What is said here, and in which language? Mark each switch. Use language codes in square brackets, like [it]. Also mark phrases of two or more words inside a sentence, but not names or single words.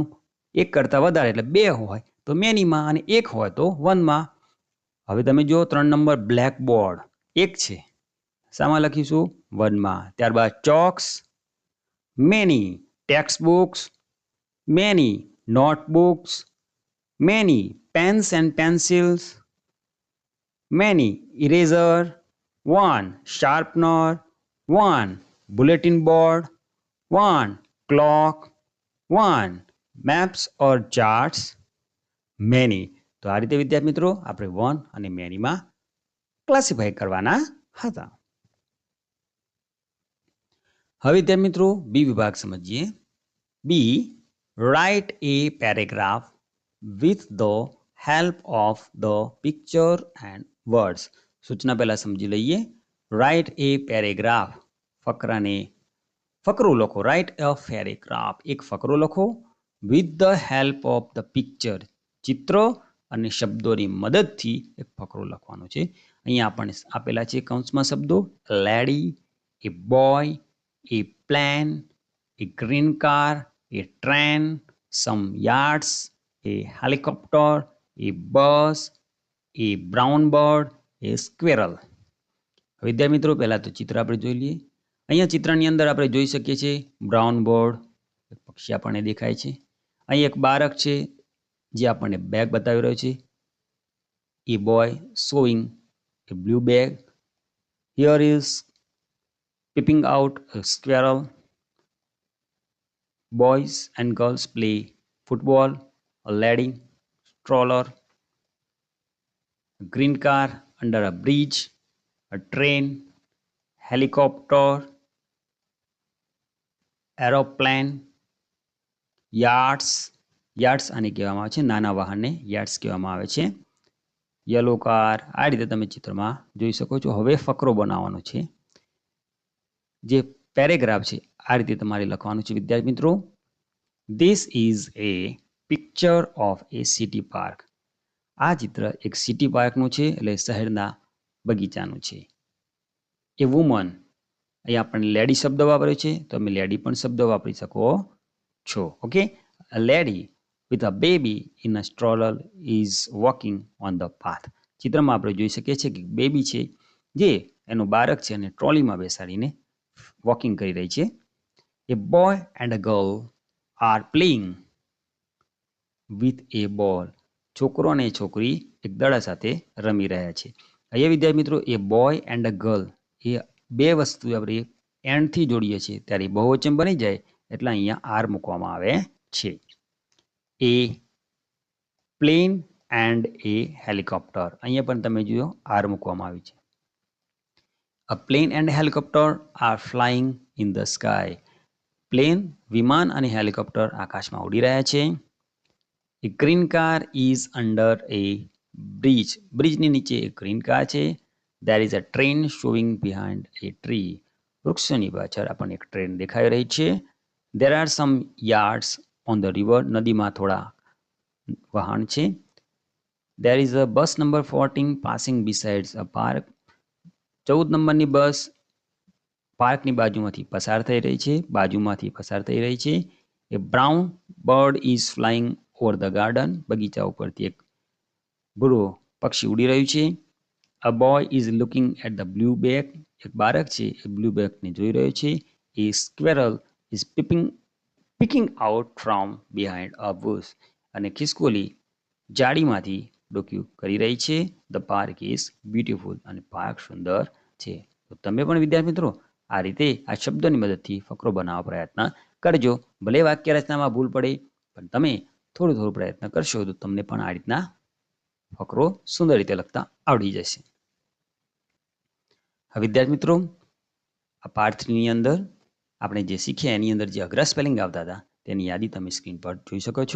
[gu] એક કરતાં વધારે એટલે બે હોય તો મેનીમાં અને એક હોય તો વનમાં. હવે તમે જો 3 નંબર બ્લેકબોર્ડ એક છે, શામાં લખીશું? વનમાં. ત્યારબાદ [en] chalks many, textbooks many, notebooks many, pens and pencils many, eraser 1, sharpener 1, bulletin board 1, clock 1, maps or charts many. [gu] તો આ રીતે વિદ્યાર્થી મિત્રો આપણે વન અને મેનીમાં ક્લાસિફાય કરવાના હતા. હવે વિદ્યાર્થી મિત્રો બી વિભાગ સમજીએ. [en] B, write a paragraph with the help of the picture and words. [gu] સૂચના પહેલા સમજી લઈએ. [en] write a paragraph, [gu] ફકરો લખો. [en] write a paragraph, [gu] એક ફકરો લખો. [en] with the help of the picture, [gu] ચિત્ર અને શબ્દોની મદદથી એક ફકરો લખવાનો છે. અહીંયા આપણને આપેલા છે કૌંસમાં શબ્દો. [en] lady, a boy, a plane, a green car, a train, some yachts, a helicopter, a bus, a brown bird, a squirrel. [gu] વિદ્યાર્થી મિત્રો પહેલા તો ચિત્ર આપણે જોઈ લઈએ. અહીંયા ચિત્રની અંદર આપણે જોઈ શકીએ છીએ [en] brown bird, [gu] પક્ષી આપણને દેખાય છે. અહીં એક બાળક છે જે આપણને બેગ બતાવી રહ્યો છે. [en] a boy showing a blue bag. Here is peeping out a squirrel. Boys and girls play football. A lady, stroller, a green car under a bridge, a train, helicopter, aeroplane, yachts. [gu] યાર્ડ્સ આને કહેવામાં આવે છે, નાના વાહનને યાર્ડ્સ કહેવામાં આવે છે. [en] yellow car. [gu] આ રીતે તમે ચિત્રમાં જોઈ શકો છો. હવે ફકરો બનાવવાનો છે. જે પેરેગ્રાફ છે આ રીતે તમારે લખવાનું છે વિદ્યાર્થી મિત્રો. [en] This is a picture of a city park. [gu] આ ચિત્ર એક સિટી પાર્કનું છે, એટલે શહેરના બગીચાનું છે. [en] a woman, [gu] અહીંયા આપણે લેડી શબ્દ વાપર્યો છે, તો તમે લેડી પણ શબ્દ વાપરી શકો છો. [en] okay, a lady with a baby in a stroller is walking on the path. [gu] ચિત્રમાં આપણે જોઈ શકીએ છીએ કે બેબી છે જે એનું બાળક છે અને ટ્રોલીમાં બેસાડીને વોકિંગ કરી રહી છે. [en] A boy and a girl are playing with a ball. [gu] છોકરો અને છોકરી એક દડા સાથે રમી રહ્યા છે. અહીંયા વિદ્યાર્થી મિત્રો, [en] a boy and a girl [gu] એ બે વસ્તુ આપણે એન્ડથી જોડીએ છીએ ત્યારે બહુવચન બની જાય એટલે અહીંયા આર મૂકવામાં આવે છે. [en] a plane and a helicopter, [gu] અહીંયા પણ તમે જુઓ આર મૂકવામાં આવી છે. [en] a plane and helicopter are flying in the sky. [gu] પ્લેન, વિમાન અને હેલિકોપ્ટર આકાશમાં ઉડી રહ્યા છે. [en] A green car is under a bridge. [gu] બ્રિજની નીચે એક [en] green car [gu] છે. [en] There is a train showing behind a tree. [gu] વૃક્ષોની પાછળ આપણને એક ટ્રેન દેખાઈ રહી છે. [en] There are some yachts on the river. [gu] નદીમાં થોડા વહાણ છે. [en] There is a bus number 14 passing besides a park. [gu] 14 નંબરની બસ પાર્કની બાજુમાંથી પસાર થઈ રહી છે, [en] A brown bird is flying over the garden. [gu] બગીચા ઉપરથી એક ભૂરો પક્ષી ઉડી રહ્યું છે. [en] A boy is looking at the blue bag. [gu] એક બાળક છે એ બ્લુ બેગને જોઈ રહ્યો છે. [en] A squirrel is picking out from behind a bush. [gu] અને ખિસકોલી જાળીમાંથી ડોક્યું કરી રહી છે. [en] The park is beautiful. [gu] અને પાર્ક સુંદર છે. તો તમે પણ વિદ્યાર્થી મિત્રો આ રીતે આ શબ્દોની મદદથી ફકરો બનાવવા પ્રયત્ન કરજો. ભલે વાક્ય રચનામાં ભૂલ પડે પણ તમે થોડું પ્રયત્ન કરશો તો તમને પણ આ રીતના ફકરો સુંદર રીતે લખતા આવડી જશે. હવે વિદ્યાર્થી મિત્રો, આ પાર્ટ 3 ની અંદર આપણે જે શીખ્યા એની અંદર જે અઘરા સ્પેલિંગ આવતા હતા તેની યાદી તમે સ્ક્રીન પર જોઈ શકો છો.